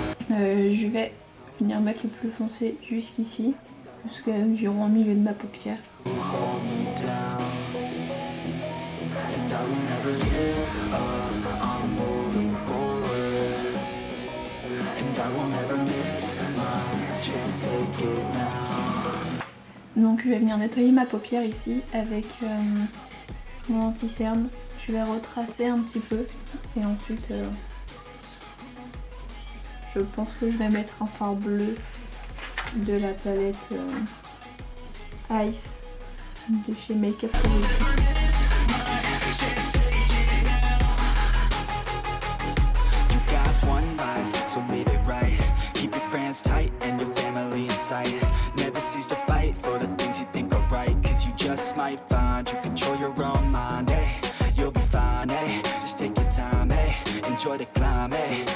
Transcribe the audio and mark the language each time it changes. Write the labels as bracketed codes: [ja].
[fr] Je vais venir mettre le plus foncé jusqu'ici, jusqu'environ au milieu de ma paupière. [en] Hold me down, and I will never give up. I'm moving forward, and I will never miss my chance. Take it now. [fr] Donc je vais venir nettoyer ma paupière ici avec mon anti-cerne. Je vais retracer un petit peu et ensuite je pense que je vais mettre un fard bleu de la palette Ice de chez Make Up Revolution. [en] You got one life, so live it right. Keep your friends tight and your family in sight. Never cease to fight for the things you think are right. Cause you just might find you control your own mind, eh? You'll be fine, eh? Just take your time, eh? Enjoy the climb, eh?